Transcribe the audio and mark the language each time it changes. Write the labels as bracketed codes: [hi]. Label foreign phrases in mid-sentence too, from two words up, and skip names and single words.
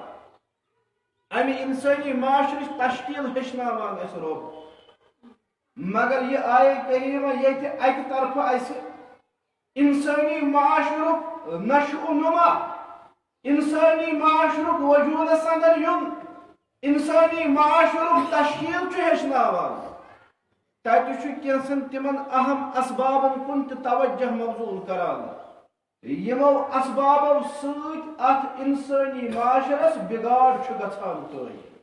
[ks] امی انسانی معاشرچ تشکیل ہچناوان اس رب مگر یہ آئے کریمہ یہ اک طرف اس انسانی معاشرک نشو و نما انسانی معاشرک وجود اندر یم انسانی معاشرک تشکیل ہچناوان تتہ کینسن تمن اہم اسبابن کن توجہ مبذول کران یمو اسبابو ست ات انسانی معاشرس بگاڑ گژھان تھی